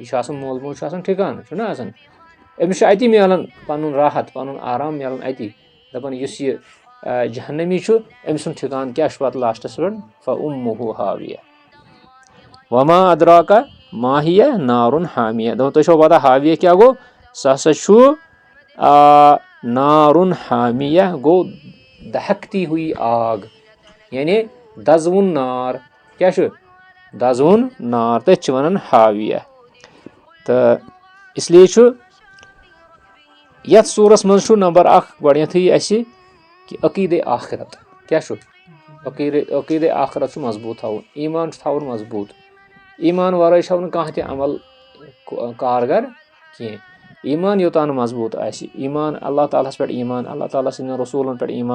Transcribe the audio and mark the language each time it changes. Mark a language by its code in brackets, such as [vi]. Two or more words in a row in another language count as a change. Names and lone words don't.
[ks] چھُ آسان مول موج چھُ آسان ٹھِکانہٕ چھُنہ آسان أمِس چھُ اتی مِلان پنُن راحت پنُن آرام مِلان اتی دپان یُس یہِ جہنمی چھُ أمۍ سُنٛد ٹھِکانہٕ کیٛاہ چھُ پتہٕ لاسٹس پٮ۪ٹھ [ar] فَأُمُّهُ ہاویہ وما ادراکَ ما ہِیہ نارُن حامیہ [ks] دپان تۄہہِ چھو پتہ ہاویہ کیٛاہ گوٚو سُہ ہسا چھُ [ar] نارُن حامیہ [ks] گوٚو [ur] دہکتی ہوئی آگ [ks] یعنی دزوُن نار کیٛاہ چھُ دزوُن نار تٔتھۍ چھِ ونان ہاویہ تہٕ اسلیے چھُ یتھ سوٗرس منٛز چھُ نمبر 1 گۄڈنیتھٕے اسہِ کہِ عقیٖدے آخرت کیٛاہ چھُ عقیٖدے آخرت چھُ مضبوٗط تھاوُن ایٖمان چھُ تھاوُن مضبوٗط ایٖمان ورٲے چھو نہٕ کانٛہہ تہِ عمل کارگر کینٛہہ ایٖمان یوٚتانۍ نہٕ مضبوٗط آسہِ ایٖمان اللہ تعالیٰ ہس پٮ۪ٹھ ایٖمان اللہ تعالیٰ سٕنٛدٮ۪ن رسوٗلن پٮ۪ٹھ ایٖمان